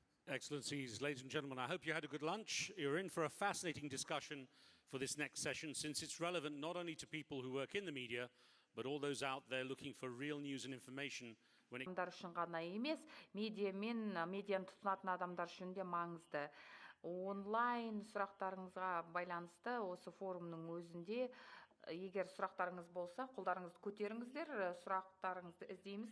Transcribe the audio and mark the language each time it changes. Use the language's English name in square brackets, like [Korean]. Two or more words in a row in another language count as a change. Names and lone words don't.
[English] Excellencies, ladies and gentlemen, I hope you had a good lunch. You're in for a fascinating discussion for this next session, since it's relevant not only to people who work in the media, but all those out there looking for real news and information when it... [Kazakh] Адамдар үшін ғана емес, медиа мен медианы тұтынатын адамдар үшін де маңызды. Онлайн сұрақтарыңызға байланысты осы форумның өзінде, егер сұрақтарыңыз болса, қолдарыңызды көтеріңіздер, сұрақтарыңызды іздейміз.